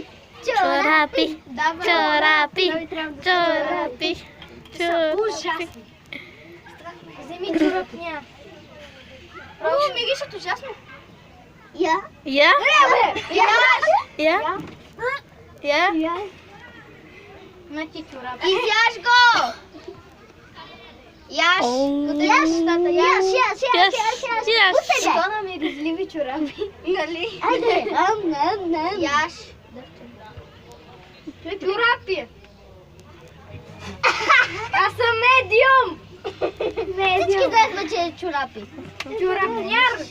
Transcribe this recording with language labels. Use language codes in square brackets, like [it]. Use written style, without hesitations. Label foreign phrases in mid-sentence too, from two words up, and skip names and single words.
[bg] Чорапи, чорапи, чорапи, чорапи. Ужасни. вземи чорапня. Миришат ужасно. Я. Я? Я? Я? Значи чорап. Изяж го! Яш! Яш, тата, яш, яш, яш, яш, яш. Уседай! Защо на миризливи чорапи? Нали? Айде! Яш! Чорапи. Аз съм медиум. Всички знаят, че е чорапи. Чорапняр.